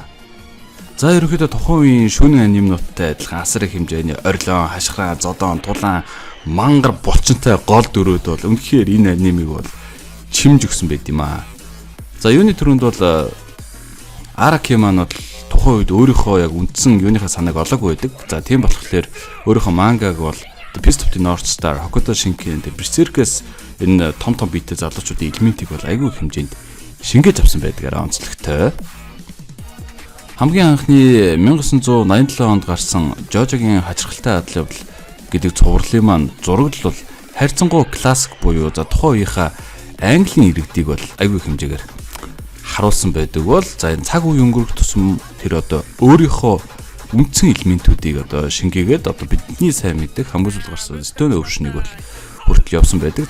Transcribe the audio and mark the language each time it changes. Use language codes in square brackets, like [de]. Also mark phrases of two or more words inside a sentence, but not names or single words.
[mn] За ерөнхийдөө тухайн үеийн шөнийн анимнуудтай адилхан асар их хэмжээний орилон, хашхраа, зодон, тулаан, мангар булчинтай гол дөрөөд бол үнэхээр энэ анимыг бол чимж өгсөн байд юм аа. За юуны төрөнд бол Araki маань бол тухайн үед өөрийнхөө яг үндсэн юуныхаа санааг олоогүй байдаг. За тийм болохоор өөрийнхөө мангаг бол The Beast of the North Star, Hokuto Shinken, Berserk-с энэ том биетэй залуучуудын элементийг бол айгүй хэмжээнд шингээж авсан байдгаараа онцлогтой. Хамгийн анхны 1987 онд гарсан JoJo-гийн хачирхалтай адал явдал гэдэг цувралын маань зураглал бол хайрцангуй классик буюу за тухайн үеийнхаа английн иргэдийг бол айгүй хэмжээгээр харуулсан байдаг бол за энэ цаг үе өнгөрөх тусам тэр одоо өөрийнхөө үндсэн элементүүдийг одоо шингээгээд одоо бидний сайн мэддэг хамгийн сүүл гарсан Stone Ocean-ыг бол хүртэл явсан байдаг.